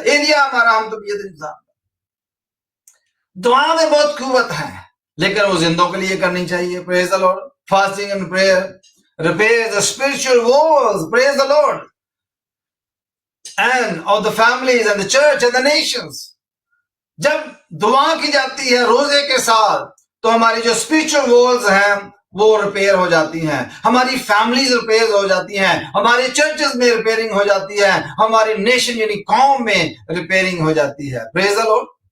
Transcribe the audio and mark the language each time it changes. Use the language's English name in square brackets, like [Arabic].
[Urdu] ایلیا ہمارا ہم تو انسان, دعا میں بہت قوت ہے, لیکن وہ زندوں کے لیے کرنی چاہیے. [English] Praise the Lord. Fasting and prayer repairs the spiritual walls. Praise the Lord. And of the families and the church and the nations. [Urdu] جب دعا کی جاتی ہے روزے کے ساتھ تو ہماری جو اسپرچل والز ہیں وہ ریپیئر ہو جاتی ہیں, ہماری فیملیز ریپیئر ہو جاتی ہیں, ہماری چرچز میں ریپیئرنگ ہو جاتی ہے, ہماری نیشن یعنی قوم میں ریپیئرنگ ہو جاتی ہے. [English] Praise the Lord.